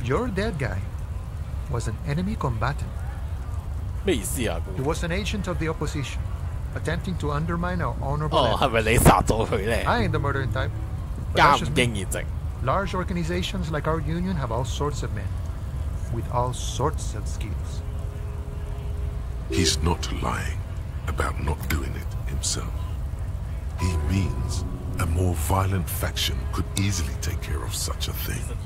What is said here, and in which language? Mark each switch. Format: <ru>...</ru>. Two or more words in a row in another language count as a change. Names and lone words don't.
<en>Your dead guy was an enemy combatant.</en> <yue>咩意思啊？</yue> <en>He was an agent of the opposition, attempting to undermine our honorable efforts.</en> <yue>係咪你殺咗佢呢？</yue> <en>I ain't the murdering type. But</en> <yue>加</yue> <en>that's</en> <yue>唔</yue> <en>just</en> <yue>經</yue> <en>me.</en> <yue>驗值。</yue> <en>Large organizations like our union have all sorts of men, with all sorts of skills. He's not lying about not doing it himself. He means a more violent faction could easily take care of such a thing.</en>